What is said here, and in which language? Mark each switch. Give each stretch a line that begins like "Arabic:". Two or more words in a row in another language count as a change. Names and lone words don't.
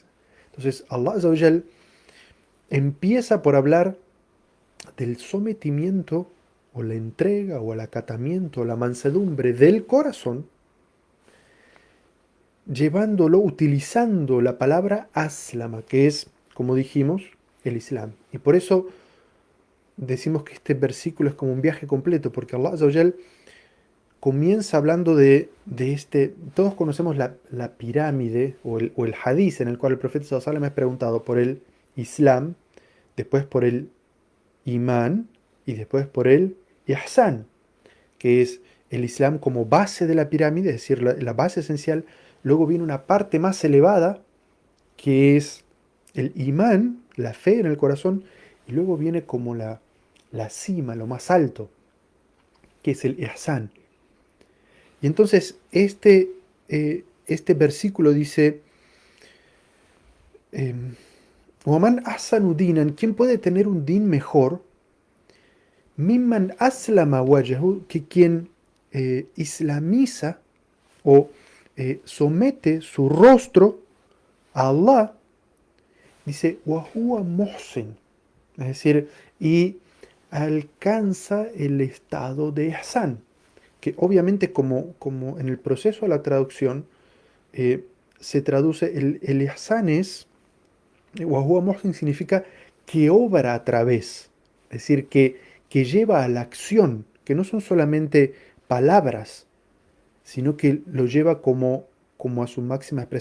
Spanish: Entonces, Allah
Arabic: عز وجل
Spanish: empieza por hablar del sometimiento o la entrega o el acatamiento o la mansedumbre del corazón, llevándolo, utilizando la palabra aslama, que es, como dijimos, el Islam. Y por eso decimos que este versículo es como un viaje completo, porque Allah
Arabic: عز وجل
Spanish: comienza hablando de este, todos conocemos la pirámide o el hadiz en el cual el profeta
Arabic: صلى الله عليه وسلم
Spanish: es preguntado por el Islam, después por el Imán y después por el Ihsan, que es el Islam como base de la pirámide, es decir, la base esencial. Luego viene una parte más elevada, que es el imán, la fe en el corazón, y luego viene como la cima, lo más alto, que es el ihsan. Y entonces este versículo dice,
Arabic: ومن أحسن دينا,
Spanish: ¿quién puede tener un din mejor?
Arabic: ممن أسلم وجهه,
Spanish: que quien islamiza o somete su rostro a Allah, dice,
Arabic: وهو محسن,
Spanish: es decir, y alcanza el estado de ihsan, que obviamente como en el proceso de la traducción eh, se traduce, el ihsan es,
Arabic: وهو محسن
Spanish: significa que obra a través, es decir, que lleva a la acción, que no son solamente palabras, sino que lo lleva como a su máxima expresión.